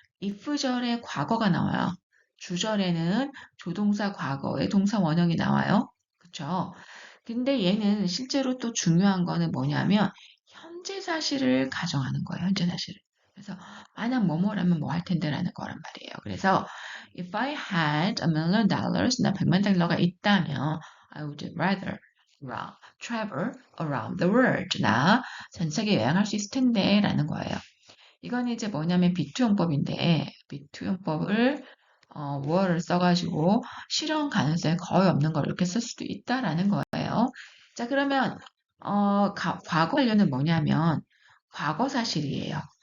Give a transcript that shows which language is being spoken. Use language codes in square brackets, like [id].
[ko] if절에 과거가 나와요. 주절에는 조동사 과거의 동사 원형이 나와요. 그쵸? 근데 얘는 실제로 또 중요한 거는 뭐냐면 현재 사실을 가정하는 거예요. 현재 사실을. 그래서 만약 뭐뭐라면 뭐 할 텐데라는 거란 말이에요. [en] 그래서 if I had $1,000,000, [ko] 나 100만 달러가 있다면 [en] I would rather travel around the world. [ko] 나 전 세계 여행할 수 있을 텐데 라는 거예요. 이건 이제 뭐냐면 비투용법인데 비투용법을 were 써가지고 실현 가능성이 거의 없는 걸 이렇게 쓸 수도 있다라는 거예요. 자, 그러면 과거 관련은 뭐냐면 과거 사실이에요.